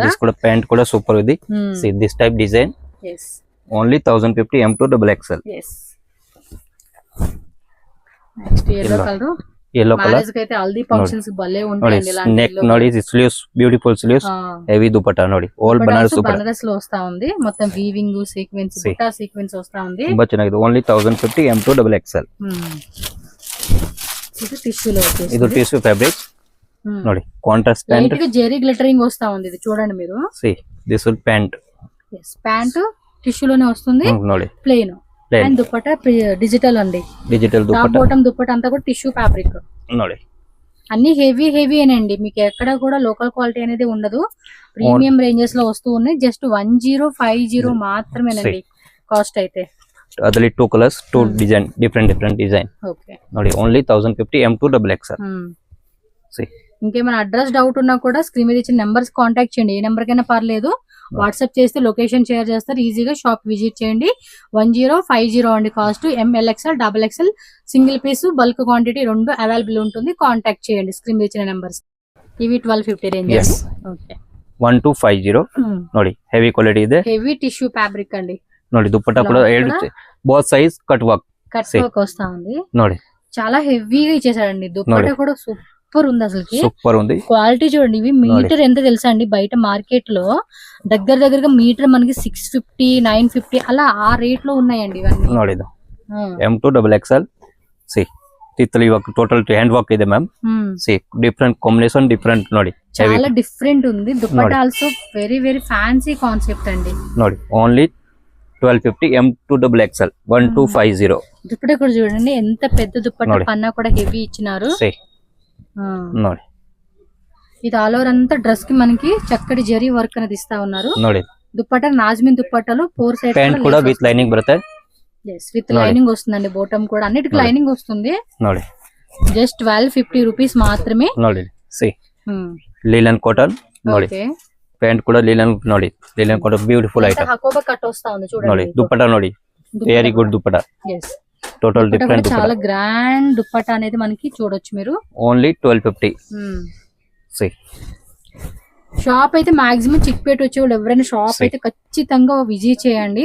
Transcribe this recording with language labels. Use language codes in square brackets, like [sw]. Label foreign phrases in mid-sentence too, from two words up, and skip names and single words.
[te] దిస్ కూడా ప్యాంట్ కూడా సూపర్ ఉంది. [en] see this type design, only 1050 M2 double XL. next yellow colour, yellow colour [te] అయితే హల్దీ ఫంక్షన్స్ భలే ఉంటాయండి. [en] నెక్ ನೋಡಿ, sleeves beautiful sleeves, heavy dupatta ನೋಡಿ, old Banaras [te] బనారస్ లో వస్తా ఉంది. మొత్తం [en] weaving sequence, buta sequence [te] వస్తా ఉంది. [kn] ತುಂಬಾ ಚೆನ್ನಾಗಿದೆ, [en] only 1050 M2 double XL. [te] ఇది టిష్యూ లో వచ్చేసి, [kn] ಇದು [en] tissue fabric [kn] ನೋಡಿ, [en] contrast pant, [te] లైట్ గా జెరీ గ్లిటరింగ్ వస్తా ఉంది. ఇది చూడండి మీరు. [en] see this will pant. [te] ప్యాంట్ టిష్యూ లోనే వస్తుంది, [kn] ನೋಡಿ [te] ప్లెయిన్. [en] and dupatta digital [te] అండి, [en] digital dupatta. bottom dupatta [te] అంతా కూడా [en] tissue fabric. [kn] ನೋಡಿ, [te] అన్ని హెవీ అనండి, మీకు ఎక్కడ కూడా [en] local quality [te] అనేది ఉండదు. [en] premium ranges [te] లో వస్తూ ఉన్నాయి. జస్ట్ 1050 మాత్రమేనండి కాస్ట్ అయితే. [kn] ಅದರಲ್ಲಿ 2 ಕಲರ್ಸ್, 2 ಡಿಸೈನ್, [en] different design. [te] ఓకే, [kn] ನೋಡಿ, [en] only 1050 M2 double XL. [te] ఇంకేమైనా అడ్రస్ డౌట్ ఉన్నా కూడా స్క్రీన్ మీద ఇచ్చిన నెంబర్స్ కాంటాక్ట్ చేయండి. ఏ నెంబర్ కైనా పర్లేదు, వాట్సాప్ చేస్తే [en] location share [te] చేస్తారు, ఈజీగా [en] shop visit [te] చేయండి. 1050 అండి కాస్ట్. MLXL, XXL [en] single piece, bulk quantity [te] రెండు అవైలబుల్ ఉంటుంది. కాంటాక్ట్ చేయండి స్క్రీన్ మీద ఇచ్చిన నెంబర్స్. ఇవి 1250 రేంజ్. ఓకే, [kn] 1250 ನೋಡಿ, [en] heavy quality [kn] ಇದೆ, [en] heavy tissue fabric [kn] ಅಂడి. ನೋಡಿ, [te] దుపట్టా కూడా [en] both size cut work [te] వస్తా ఉంది. [kn] ನೋಡಿ, [te] చాలా హెవీగా ఇచ్చేసాడండి. దుపట్టా కూడా సూపర్ ఉంది, అసలు సూపర్ ఉంది. క్వాలిటీ చూడండి. ఇవి మీటర్ ఎంత తెలుసా అండి, బయట మార్కెట్ లో దగ్గరగా మీటర్ మనకి 650, 950 అలా ఆ రేట్ లో ఉన్నాయండి ఇవన్నీ. [kn] ನೋಡಿ, M2 double XL. ಸಿ ತಿತ್ತಲಿ ವರ್ಕ್, [en] total hand work [kn] ಇದೆ ಮ್ಯಾಮ್. [en] see different combination, different ನೋಡಿ, [te] చాలా డిఫరెంట్ ఉంది. [en] dupatta also very fancy concept అండి. ನೋಡಿ, only 1250 M2 double XL. 1250 [te] దుపట్టా కూడా చూడండి, ఎంత పెద్ద దుపట్టా, పన్నా కూడా హెవీ ఇచ్చినారు. [kn] ನೋಡಿ, [te] ఇది [en] all over [te] అంతా డ్రెస్ కి మనకి చక్కటి జరీ వర్క్ అనేది ఇస్తా ఉన్నారు. [kn] ನೋಡಿ, [te] దుపట్టా నాజ్మిన్ దుపట్టాలో 4 సైడ్ ప్యాంట్ కూడా [en] with lining [te] బರುತ್ತೆ. [en] with lining [te] వస్తుందండి, బాటమ్ కూడా అన్నిటికి లైనింగ్ వస్తుంది. [kn] ನೋಡಿ, [en] just 1250 rupees [te] మాత్రమే. [en] ನೋಡಿ, see linen cotton. [kn] ನೋಡಿ, ಪ್ಯಾಂಟ್ ಕೂಡ లీలన్. [en] ನೋಡಿ, linen cotton beautiful item. [te] హకోబా కట్ వస్తా ఉంది చూడండి. [en] ನೋಡಿ, దుపట్టా ನೋಡಿ, very good dupatta. Total different [te] చాలా గ్రాండ్ దుపట్టా అనేది మనకి చూడొచ్చు మీరు. ఓన్లీ 1250. షాప్ అయితే మాక్సిమం చిక్పేట వచ్చే వాళ్ళు ఎవరైనా షాప్ అయితే ఖచ్చితంగా విజిట్ చేయండి.